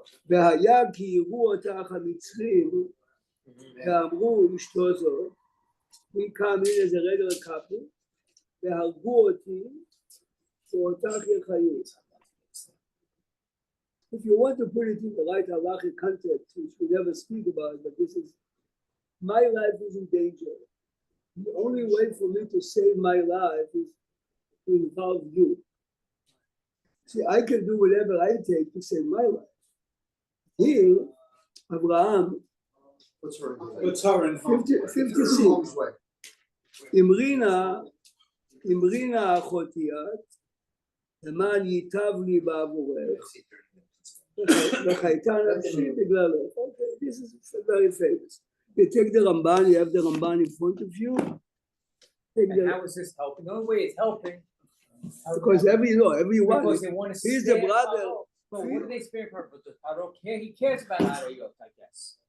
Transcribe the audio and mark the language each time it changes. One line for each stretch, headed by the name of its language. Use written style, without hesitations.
Hebrew: והיה כי יראו אותך המצרים ואמרו אשתו זאת,
English: we come in as a regular couple,
Hebrew: והרגו אותי ואותך יחיו.
English: If you want to put it in the right halachic context, which we never speak about, but this is, my life is in danger. The only way for me to save my life is to involve you. See, I can do whatever I take to save my life. Here, Abraham, What's her in 56.
Hebrew: אמרינה אחותי את, למען ייטב לי בעבורך, וחייתה נפשי בגללך.
English: Okay, this is very famous. You take the Ramban, you have the Ramban in front of you. And how is this helping? The only way it's helping. Because everyone, Because they want to he's the spare brother. Paro. But what do they spare Paro? But does Paro care? He cares about Arayot, I guess.